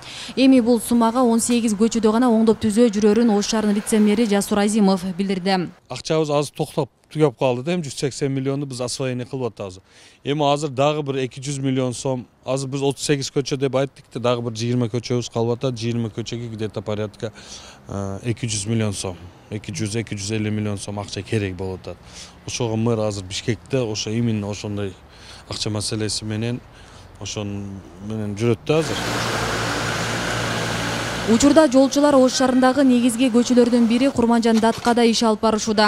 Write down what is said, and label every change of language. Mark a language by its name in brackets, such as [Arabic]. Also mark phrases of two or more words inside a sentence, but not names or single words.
[Kyrgyz] Эми бул суммага 18 көчөдө гана оңдоп түзөө жүрөрүн Ош шаарынын вице-мэри Жасур Азимов билдирди. Акчабыз азыр токтоп түгөп калды да, 180 миллионду биз освоение кылып атабыз. Эми азыр дагы бир 200 миллион сом, азыр биз 38 көчө деп айттык да, дагы бир 20 көчөбүз калып атат. 20 көчөгө [Russian] где-то порядка [Kyrgyz] 200 миллион сом, 200-250 миллион сом акча керек болуп атат. Ошого мэр азыр Бишкекте ошо именно ошондой акча маселеси менен ошон менен жүрөт да азыр. Учурда жолчулар Ош шаарындагы негизги көчөлөрдүн бири Курманжан Даткада иш алып барышууда.